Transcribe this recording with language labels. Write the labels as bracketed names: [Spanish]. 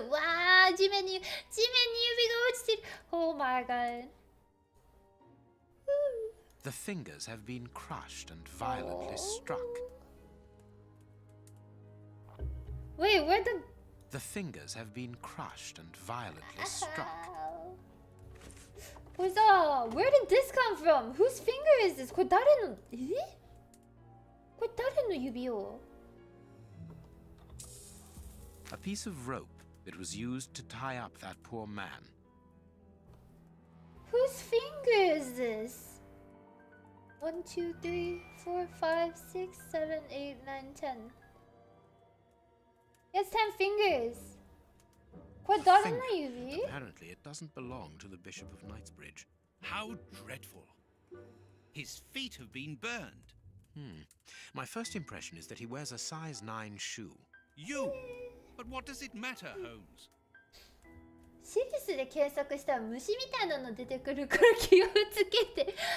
[Japanese] わあ、地面に指が落ちてる。 [English] Oh my god. The fingers have been crushed and violently struck. Wait, where the... The fingers have been crushed and violently struck. [Japanese] これさ、 [English] where did this come from? Whose finger is this? [Japanese] これ誰の、これ誰の指を [English] A piece of rope that was used to tie up that poor man. Whose finger is this? 1, 2, 3, 4, 5, 6, 7, 8, 9, 10. It's 10 fingers. [Japanese] これ誰の指 [English] Apparently, it doesn't belong to the Bishop of Knightsbridge. How dreadful. His feet have been burned. My first impression is that he wears a size 9 shoe. You! But what does it matter, Holmes? [Japanese] シリスで検索したら虫みたいなの出てくるから気をつけて。